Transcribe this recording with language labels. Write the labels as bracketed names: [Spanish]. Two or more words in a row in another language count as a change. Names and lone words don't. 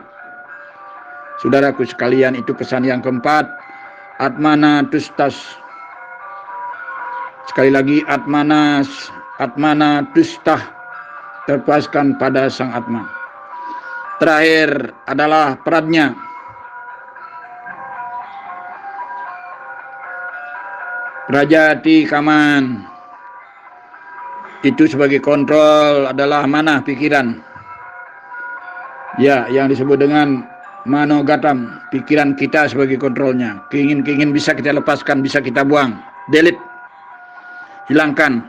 [Indonesian] Saudaraku sekalian, itu pesan yang keempat, [Sanskrit] आत्मना तुष्टः. [Indonesian] Sekali lagi, [Sanskrit] आत्मना तुष्टः, [Indonesian] terpuaskan pada sang atma. Terakhir adalah pradnya. [Sanskrit] प्रजहाति कामान्, [Indonesian] itu sebagai kontrol adalah mana, pikiran. Ya, yang disebut dengan manogatam, pikiran kita sebagai kontrolnya. Keingin bisa kita lepaskan, bisa kita buang, delete, hilangkan.